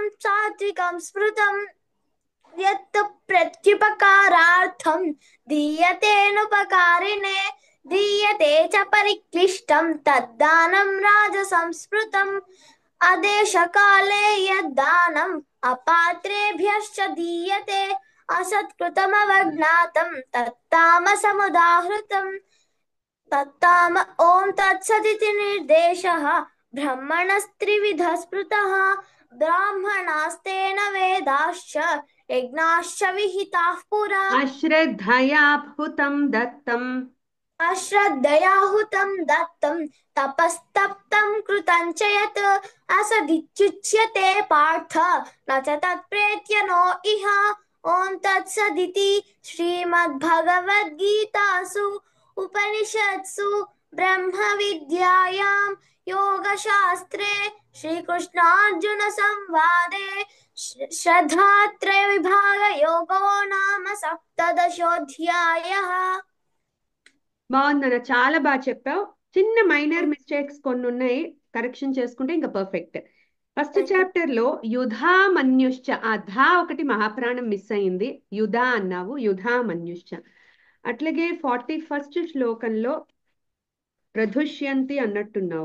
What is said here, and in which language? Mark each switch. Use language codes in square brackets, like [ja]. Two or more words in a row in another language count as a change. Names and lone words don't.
[sa] सात्विकं स्मृतम् यत्तु प्रत्युपकारार्थं दीयतेनुपकारिणे दीयते च परिक्लिष्टं तद्दानं राजसंस्मृतम् अदेशकाले यद्दानम् अपात्रेभ्यश्च दीयते असत्कृतमवज्ञातं तत्तामसमुदाहृतम् तत्ताम ॐ तत्सदिति निर्देशः ब्रह्मणस्त्रिविधः स्मृतः ब्राह्मणास्तेन वेदाश्च యజ్ఞాశ్చ విహితాః పురా అశ్రద్ధయా భూతం దత్తం అశ్రద్ధయాహుతం దత్తం తపస్తప్తం కృతం చ యత్ అసదిత్యుచ్యతే పార్థ న చ తత్ప్రేత్య నో ఇహ ఓం తత్సదితి శ్రీమద్భగవద్గీతాసు ఉపనిషత్సు బ్రహ్మ విద్యాయాం योगशास्त्रे श्रीकृष्णार्जुन संवादे श्रद्धात्रय विभाग योगो नाम सप्तदशोऽध्यायः। [te] బాగుందన్న, చాలా బాగా చెప్పావు. చిన్న [en] minor mistakes [te] కొన్ని ఉన్నాయి, కరెక్షన్ చేసుకుంటే ఇంకా పర్ఫెక్ట్. [en] first chapter [te] లో [sa] యుధా మన్యుశ్చ, [te] ఆ ధా ఒకటి మహాప్రాణం మిస్ అయింది. యుధా అన్నావు, [sa] యుధా మన్యుశ్చ. [te] అట్లాగే 41st శ్లోకంలో ప్రధుష్యంతి అన్నట్టున్నావు.